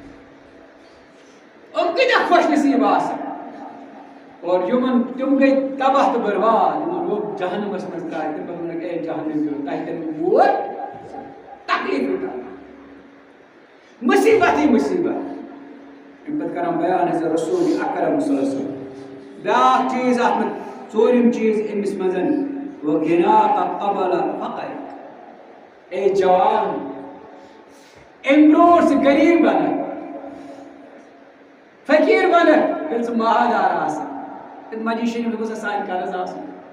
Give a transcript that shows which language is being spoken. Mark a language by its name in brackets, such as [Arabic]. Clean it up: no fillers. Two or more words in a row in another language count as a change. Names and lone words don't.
[Kashmiri] یِم کۭتیاہ خۄش نصیٖب آسان اور یِمن تِم گٔے تباہ تہٕ برباد یِمن لوٚگ جہنمَس منٛز ترٛایہِ تِمن ووٚنُکھ اے جہنمِیو تۄہہِ تہِ موت تکلیٖف مُصیٖبتٕے مُصیٖبت اَمہِ پَتہٕ کران بیان حضرت رسول اکرم [Arabic] صلی اللہ علیہ وسلم [Kashmiri] بیٛاکھ چیٖز اَتھ منٛز ژوٗرِم چیٖز أمِس منٛز [Arabic] وغِناکَ قبل فقرک [Kashmiri] اے جوان اَمہِ برونٛٹھ ژٕ غریٖب بَنکھ فقیٖر بَنکھ ییٚلہِ ژٕ مالدار آسکھ تہٕ مدی شریٖف گوٚژھ سانہِ قرض آسُن